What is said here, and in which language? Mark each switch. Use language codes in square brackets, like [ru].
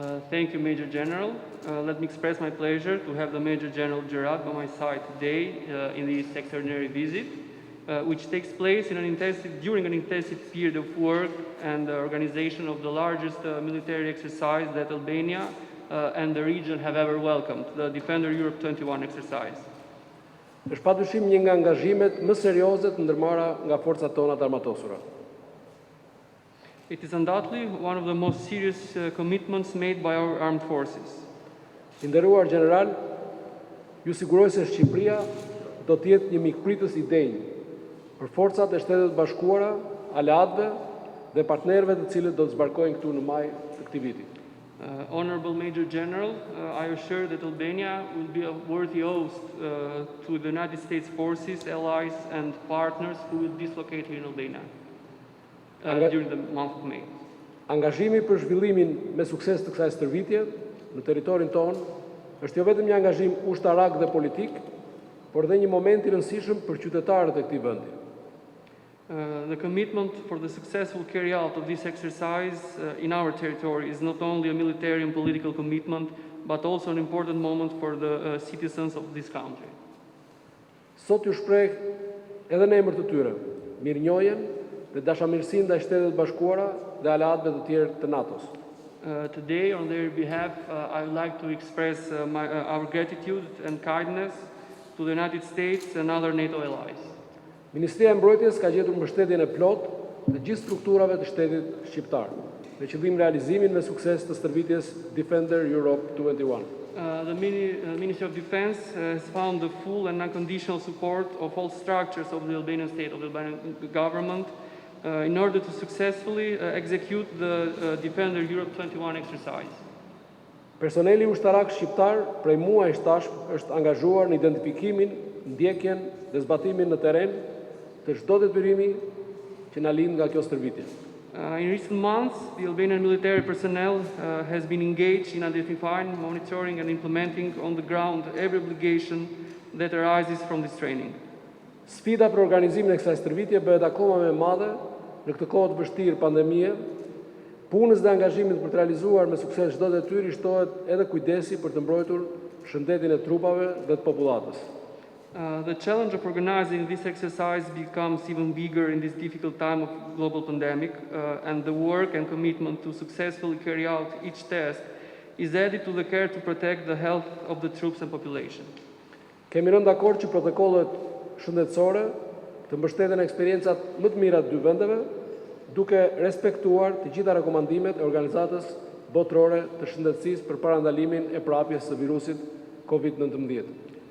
[en] Thank you, Major General. Let me express my pleasure to have the Major General Jarrard by my side today in this extraordinary visit, which takes place during an intensive period of work and the organization of the largest military exercise that Albania and the region have ever welcomed, the Defender Europe 21 exercise. [sq] Është padyshim një nga angazhimet më serioze të ndërmarra nga forcat tona të Armatosura. [en] It is undoubtedly one of the most serious commitments made by our armed forces. [sq] I nderuar general, ju siguroj se Shqipëria do të jetë një mikpritës i denjë për forcat e Shtetet Bashkuara, aleatëve dhe partnerëve të cilët do të zbarkojnë këtu në maj të këtij viti. [en] Honorable Major General, I assure that Albania will be a worthy host to the United States forces, allies and partners who will dislocate here in Albania during the month of May. [sq] Angazhimi për zhvillimin me sukses të kësaj stërvitje në territorin tonë është jo vetëm një angazhim ushtarak dhe politik, por dhe një moment i rëndësishëm për qytetarët e këtij vendi. [en] The commitment for the successful carry out of this exercise in our territory is not only a military and political commitment, but also an important moment for the citizens of this country. [sq] Sot ju shpreh edhe në emër të tyre mirënjohjen dhe dashamirësinë ndaj Shtetet Bashkuara dhe aleatëve të tjerë të NATO-s. [en] Today, on their behalf, I would like to express our gratitude and kindness to the United States and other NATO allies. [sq] Ministria e Mbrojtjes ka gjetur mbështetjen e plotë të gjithë strukturave të shtetit shqiptar. me qëllim realizimin me sukses të stërvitjes Defender Europe 21. [en] The Ministry of Defense has found the full and unconditional support of all structures of the Albanian state, of the Albanian government, in order to successfully execute the Defender Europe 21 exercise. [sq] Personeli ushtarak shqiptar prej muajsh tashmë është angazhuar në identifikimin, ndjekjen dhe zbatimin në terren të çdo detyrimi që na lind nga kjo stërvitje. [en] In recent months, the Albanian military personnel has been engaged in identifying, monitoring and implementing on the ground every obligation that arises from this training. [sq] Sfida për organizimin e kësaj stërvitje bëhet akoma më e madhe në këtë kohë të vështirë pandemie. Punës dhe angazhimit për të realizuar me sukses çdo detyrë shtohet edhe kujdesi për të mbrojtur shëndetin e trupave dhe të popullatës. [en] The challenge of organizing this exercise becomes even bigger in this difficult time of global pandemic, and the work and commitment to successfully carry out each task is added to the care to protect the health of the troops and population. [sq] Kemi rënë dakord që protokollet shëndetësore të mbështeten eksperiencat më të mira të dy vendeve, duke respektuar të gjitha rekomandimet e Organizatës Botërore të Shëndetësisë për parandalimin e prapjes së virusit COVID-19.